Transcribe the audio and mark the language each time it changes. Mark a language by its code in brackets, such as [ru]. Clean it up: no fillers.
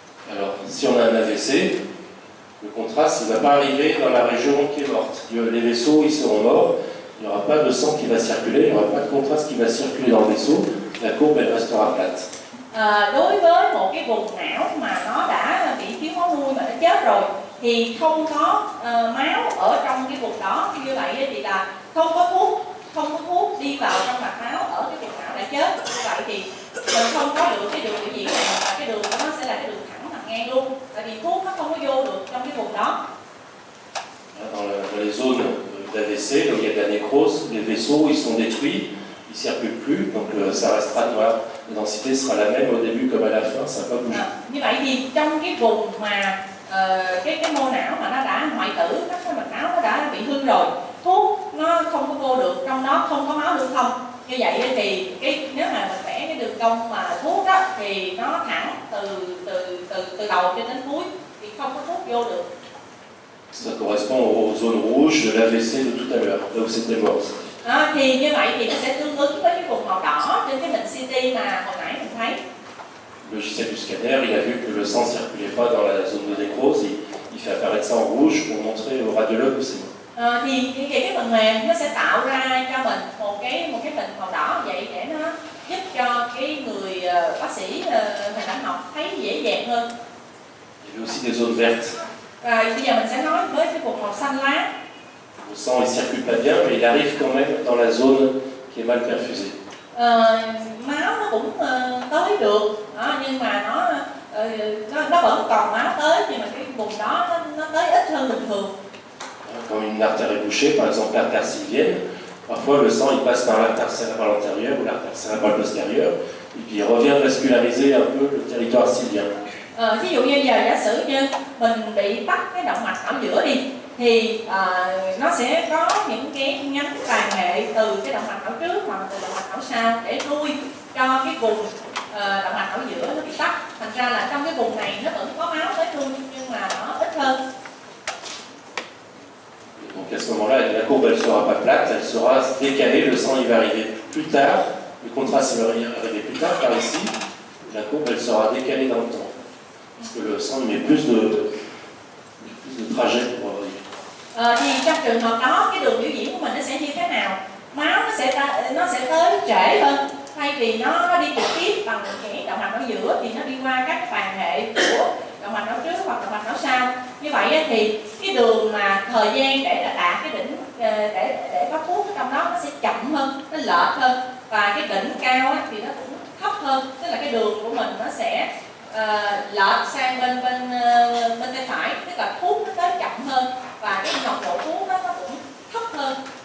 [fr] Alors, si on a un AVC, le contraste ne va pas arriver dans la région qui est morte. Les vaisseaux, ils seront morts, il n'y aura pas de sang qui va circuler, il n'y aura pas de contraste qui va circuler dans le vaisseau, la courbe, elle restera plate. [vi] Đối với một cái vùng não mà nó đã bị thiếu máu nuôi mà nó chết rồi thì không có máu ở trong cái vùng đó, như vậy thì là không có thuốc đi vào trong mạch máu ở cái vùng não đã chết. Như vậy thì mình không có được cái đường biểu diễn này, và cái đường đó nó sẽ là cái đường thẳng thẳng ngang luôn, tại vì thuốc nó không có vô được trong cái vùng đó. [fr] Dans les zones d'AVC, là où il y a de la nécrose, les vaisseaux ils sont détruits, ils ne circulent plus, donc ça restera noir. La densité sera la même au début comme à la fin, ça va pas bouger. [vi] Như vậy thì trong cái vùng mà cái mô não mà nó đã hoại tử, cái mạch máu nó đã bị hư rồi, thuốc nó không có vô được, trong đó không có máu lưu thông. Như vậy thì nếu mà mình vẽ cái đường cong mà thuốc đó thì nó thẳng từ đầu cho đến cuối, thì không có thuốc vô được. [fr] Ça correspond aux zones rouges de l'AVC de tout à l'heure, là où c'était mort. [vi] Thì như vậy thì nó sẽ tương ứng với cái vùng màu đỏ trên cái hình CT mà hồi nãy mình thấy. [fr] Le logiciel du scanner, il a vu que le sang ne circulait pas dans la zone de nécrose, il fait apparaître ça en rouge pour montrer au radiologue que c'est mort. [vi] Thì cái phần mềm nó sẽ tạo ra cho mình một cái hình màu đỏ vậy để nó giúp cho cái người bác sĩ hình ảnh học thấy dễ dàng hơn. [fr] Il y avait aussi des zones vertes. [vi] Rồi bây giờ mình sẽ nói với cái vùng màu xanh lá. [fr] Le sang il circule pas bien, mais il arrive quand même dans la zone qui est mal perfusée. [vi] Máu nó cũng tới được, nhưng mà nó vẫn còn máu tới, nhưng mà cái vùng đó nó tới ít hơn bình thường. [fr] Quand une artère est bouchée, par exemple l'artère sylvienne, parfois le sang il passe par l'artère cérébrale antérieure ou l'artère cérébrale postérieure, et puis il revient vasculariser un peu le territoire sylvien. [vi] Ví dụ như giờ giả sử như mình bị tắc cái động mạch ở giữa đi, thì nó sẽ có những cái nhánh tàn hệ từ cái động mạch ở trước hoặc từ động mạch ở sau để nuôi cho cái vùng động mạch ở giữa nó bị tắc. Thành ra là trong cái vùng này nó vẫn có máu tới nuôi nhưng mà nó ít hơn. [fr] Donc à ce moment-là, la courbe elle sera pas plate, elle sera décalée, le sang il va arriver plus tard, le contraste il va arriver plus tard par ici, la courbe elle sera décalée dans le temps. Parce que le sang il met plus de trajet pour arriver. [vi] Thì trong trường hợp đó cái đường biểu diễn của mình nó sẽ như thế nào? Máu nó sẽ tới trễ hơn, thay vì nó đi trực tiếp bằng cái động mạch ở giữa thì nó đi qua các tàn hệ của động mạch ở trước hoặc động mạch ở sau. Như vậy thì cái đường mà thời gian để đạt cái đỉnh để có thuốc ở trong đó nó sẽ chậm hơn, nó lệch hơn, và cái đỉnh cao thì nó cũng thấp hơn, tức là cái đường của mình nó sẽ lệch sang bên tay phải, tức là thuốc nó tới chậm hơn và cái nồng độ thuốc nó cũng thấp hơn.